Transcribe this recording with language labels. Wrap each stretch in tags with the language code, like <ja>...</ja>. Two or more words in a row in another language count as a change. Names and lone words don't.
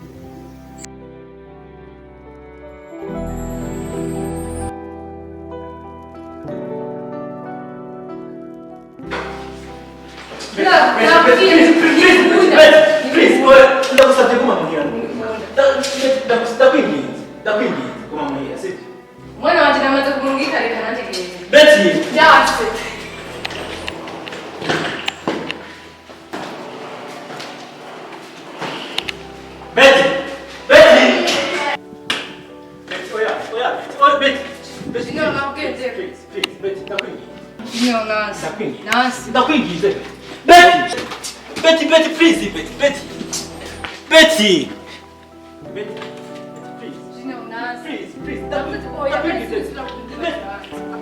<rn>Ndagusabye guma muhira. Ndakwinginze guma muhira sibyo? Mwana wanje namaze kumungika reka nanje gende. Betty! Yase. Betty! Betty! Betty, oya, Betty! Betty, No, nabwenge.</rn> <en>please, Betty,</en> <rn>ndakwinginze. No, nansi. Nansi. Ndakwinginze.</rn> <en>Betty! Betty, please, Betty! Betty! Betty, please.</en> <rn>No, nansi.</rn> <en>Please,</en> <rn>Oya, ndakwinginze. Betty.</rn>